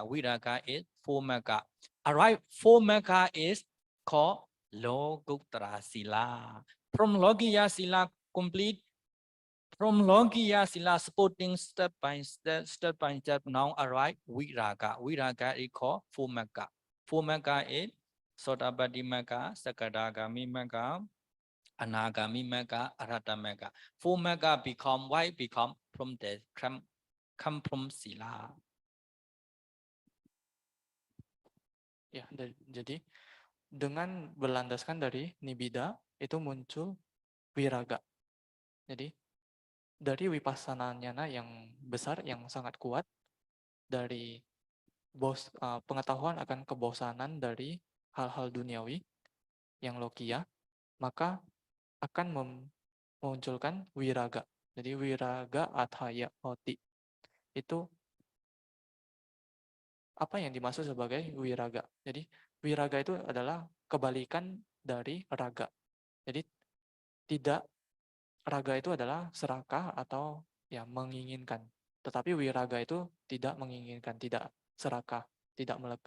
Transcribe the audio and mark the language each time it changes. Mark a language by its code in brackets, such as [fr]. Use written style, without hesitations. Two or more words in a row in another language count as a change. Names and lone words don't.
[en] Viraga is 4 mega. Arrive 4 mega is called [pi] Lokuttara Sila. [en] From [pi] Lokiya Sila [en] complete. From [pi] Lokiya Sila [en] supporting step by step, now arrive Viraga. Viraga is called 4 mega. 4 mega is [pi] Sotapatti mega, Sakadagami mega, Anagami mega, Arhata mega. [en] 4 mega become, why become? From the come from Sila. [id] Ya, jadi dengan berlandaskan dari nibida itu muncul wiraga. Jadi dari wipasana nyana yang besar, yang sangat kuat, dari pengetahuan akan kebosanan dari hal-hal duniawi yang lokiya, maka akan memunculkan wiraga. Jadi [pi] wiraga athaya hoti. [id] Itu apa yang dimaksud sebagai wiraga? Jadi wiraga itu adalah kebalikan dari raga. Jadi tidak, raga itu adalah serakah atau ya menginginkan. Tetapi wiraga itu tidak menginginkan, tidak serakah, tidak melekat.